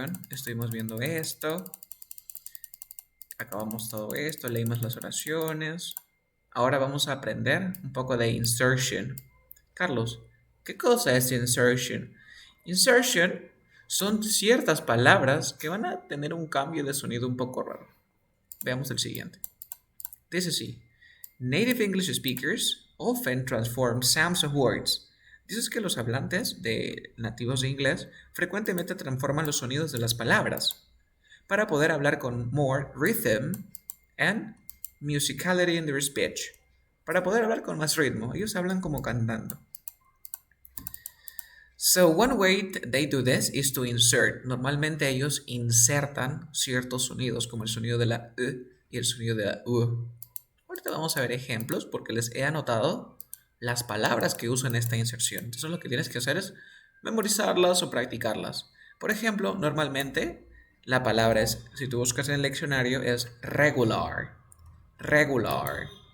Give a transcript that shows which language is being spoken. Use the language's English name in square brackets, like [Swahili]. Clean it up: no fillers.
[Spanish] Estuvimos viendo esto. Acabamos todo esto, leímos las oraciones. Ahora vamos a aprender un poco de insertion. Carlos, ¿Qué cosa es insertion? Insertion son ciertas palabras que van a tener un cambio de sonido un poco raro. Veamos el siguiente. Dice así. [English] Native English speakers often transform sounds of words. [Spanish] Dices que los hablantes de nativos de inglés frecuentemente transforman los sonidos de las palabras para poder hablar con [English] more rhythm and musicality in their speech. [Spanish] Para poder hablar con más ritmo. Ellos hablan como cantando. [English] So one way they do this is to insert. [Spanish] Normalmente ellos insertan ciertos sonidos, como el sonido de la E y el sonido de la U. Ahorita vamos a ver ejemplos porque les he anotado las palabras que usan esta inserción. Entonces lo que tienes que hacer es memorizarlas o practicarlas. Por ejemplo, normalmente la palabra es, si tú buscas en el diccionario, es regular. Regular.